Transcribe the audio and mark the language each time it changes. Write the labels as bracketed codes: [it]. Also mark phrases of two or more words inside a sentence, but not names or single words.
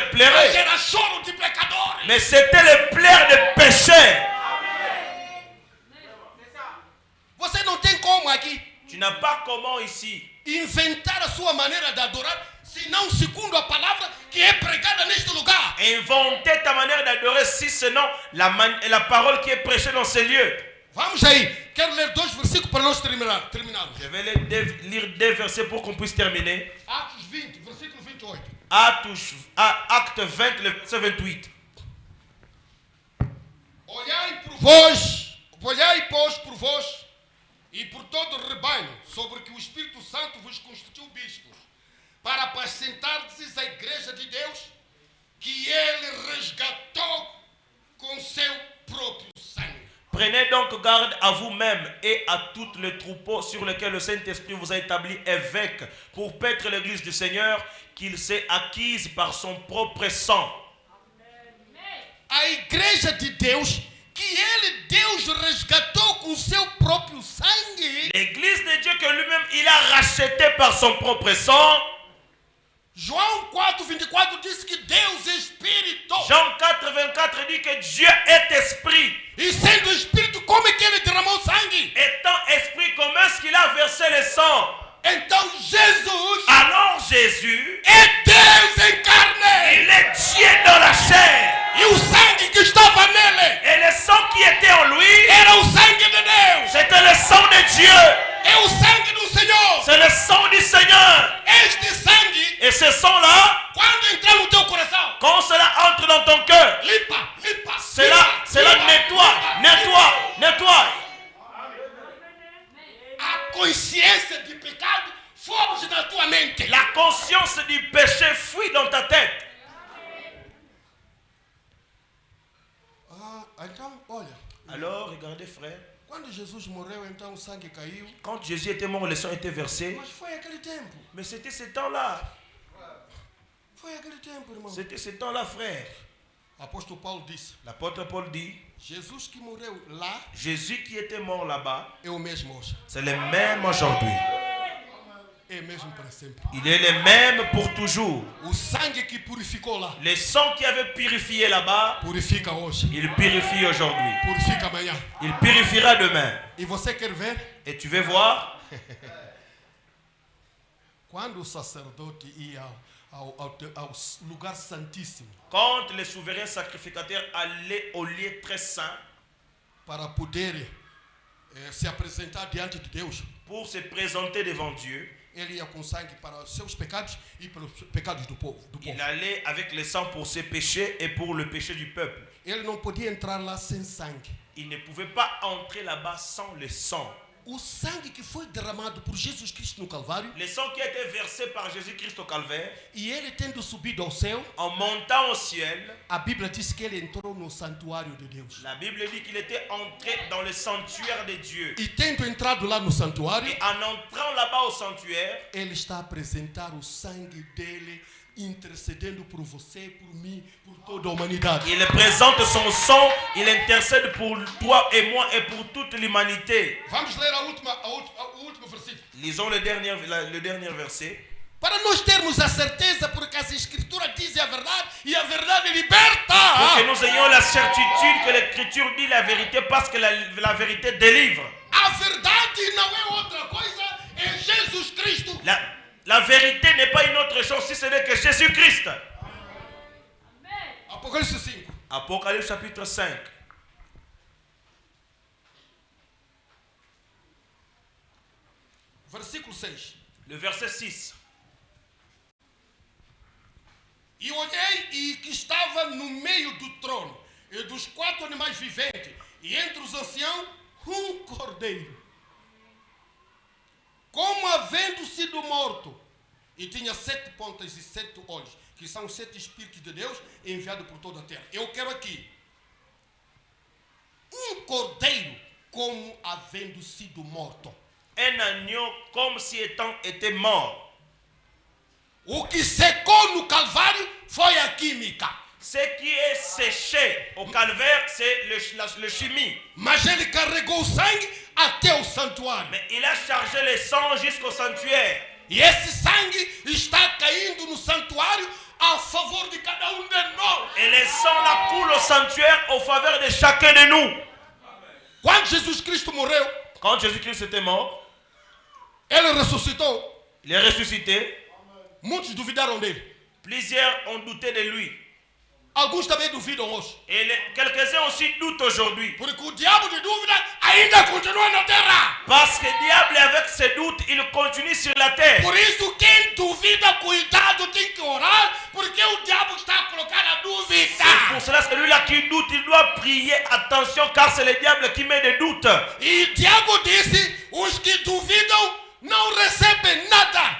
[fr] pleuré. [pt] era choro de pecadores. [fr] Mais c'était le pleurs de pécheurs. [pt] Você não tem como aqui [fr] Tu n'as pas comment ici [pt] inventar a sua maneira de adorar, senão segundo a palavra que é pregada neste lugar. [fr] inventer ta manière d'adorer, si sinon la parole qui est prêchée dans ces lieux. [pt] Vamos aí, quero ler 2 versículos para nós terminarmos. [fr] Je vais lire deux versets pour qu'on puisse terminer. [pt] Atos 20, versículo 28. [fr] Acte 20, le verset 28. [pt] Olhai, pois, por vós e por todo o rebanho, sobre que o Espírito Santo vos constituiu bispos, para apacentardes a igreja de Deus, que ele resgatou com seu próprio sangue. [fr] Prenez donc garde à vous-même et à tout le troupeau sur lequel le Saint-Esprit vous a établi évêque pour paître l'église du Seigneur qu'il s'est acquise par son propre sang. [pt] A igreja de Deus, que ele, Deus, resgatou com seu próprio sangue. [fr] L'église de Dieu que lui-même il a racheté par son propre sang. [pt] João 4, 24 diz que Deus é Espírito. [fr] Jean 4, 24 dit que Dieu est esprit. [pt] E sendo Espírito, como é que ele derramou sangue? [fr] Étant esprit, comment est-ce qu'il a versé le sang? [pt] Então Jesus [fr] Alors Jésus, [pt] é Deus encarné. [fr] il est Dieu dans la chair. [pt] E o sangue que estava nele [fr] Et le sang qui était en lui, [pt] era o sangue de Deus. [fr] c'était le sang de Dieu. [pt] É o sangue do Senhor. [fr] C'est le sang du Seigneur. [pt] Este sangue, [fr] Et ce sang-là, [pt] quando entrar no teu coração, [fr] quand cela entre dans ton cœur, [pt] limpa. [fr] cela nettoie. [pt] A consciência de pecado foge da tua mente. [fr] La conscience du péché fuit dans ta tête. [pt] Então, olha, [fr] Alors, regardez frère, [pt] quando Jesus morreu, então o sangue caiu. [fr] quand Jésus était mort, le sang était versé. [pt] Mas foi aquele tempo. [fr] Mais c'était ce temps-là. [pt] Foi aquele tempo, irmão. [fr] C'était ce temps-là, frère. [pt] Apóstolo Paulo disse: [fr] L'apôtre Paul dit, [pt] Jesus que morreu lá [fr] Jésus qui était mort là-bas, [pt] é o mesmo hoje. [fr] c'est le même aujourd'hui. [pt] É mesmo para sempre. [fr] Il est le même pour toujours. [pt] O sangue que purificou lá, [fr] Le sang qui avait purifié là-bas, [pt] purifica hoje. [fr] il purifie aujourd'hui. [pt] Purifica amanhã. [fr] Il purifiera demain. [pt] E você quer ver? [fr] Et tu veux voir, [pt] Quando o sacerdote ia ao lugar santíssimo [fr] quand le souverain sacrificateur allait au lieu très saint [pt] para poder se apresentar diante de Deus, [fr] pour se présenter devant Dieu, [pt] ele ia com sangue para os seus pecados e para os pecados do povo. [fr] il allait avec le sang pour ses péchés et pour le péché du peuple. [pt] Ele não podia entrar lá sem sangue. [fr] Il ne pouvait pas entrer là-bas sans le sang. [pt] o sangue que foi derramado por Jesus Cristo no Calvário, [fr] Le sang qui a été versé par Jésus-Christ au calvaire, [pt] e ele tendo subido ao céu, [fr] en montant au ciel, [pt] a Bíblia diz que ele entrou no santuário de Deus. [fr] la Bible dit qu'il était entré dans le sanctuaire de Dieu. [pt] E tendo entrado lá no santuário, [fr] Et en entrant là-bas au sanctuaire, [pt] ele está a apresentar o sangue dele, intercedendo por você, por mim, por toda a humanidade. [fr] il présente son sang, il intercède pour toi et moi et pour toute l'humanité. [pt] Vamos ler o último versículo. [fr] Lisons le dernier verset. [pt] Para nós termos a certeza, porque as escrituras dizem a verdade e a verdade [fr] Pour que [pt] liberta. [fr] nous ayons la certitude que l'Écriture dit la vérité parce que la vérité délivre. [pt] A verdade não é outra coisa, é Jesus Cristo. [fr] La vérité n'est pas une autre chose si ce n'est que Jésus-Christ. [pt] Apocalipse 5. [fr] Apocalypse chapitre 5. [pt] Versículo 6. [fr] Le verset 6. [pt] E olhei e que estava no meio do trono e dos 4 animais viventes, e entre os anciãos cordeiro, como havendo sido morto, e tinha 7 pontas e 7 olhos, que são os 7 Espíritos de Deus enviados por toda a terra. Eu quero aqui cordeiro como havendo sido morto. [fr] Un agneau comme si étant été mort. [pt] O que secou no Calvário foi a química. [fr] Ce qui est séché au calvaire, c'est le chimie. [pt] Mas ele carregou o sangue até o santuário. [fr] Mais il a chargé le sang jusqu'au sanctuaire. [pt] E esse sangue está caindo no santuário a favor de cada um de nós. [fr] Et le sang là coule au sanctuaire au faveur de chacun de nous. [pt] Quando Jesus Cristo morreu, [fr] Quand Jésus-Christ était mort, [pt] ele ressuscitou. [fr] il est ressuscité. [pt] Muitos duvidaram dele. [fr] Plusieurs ont douté de lui. [pt] Alguns também duvidam hoje. [fr] Et quelques-uns aussi doutent aujourd'hui. [pt] Porque o diabo de dúvida ainda continua na terra. [fr] Parce que le diable, avec ses doutes, il continue sur la terre. [pt] Por isso, quem duvida, cuidado, tem que orar, porque o diabo está a colocar a dúvida. [fr] C'est pour cela que celui-là qui doute, il doit prier attention, car c'est le diable qui met des doutes. [pt] E Tiago disse, os que duvidam não recebem nada.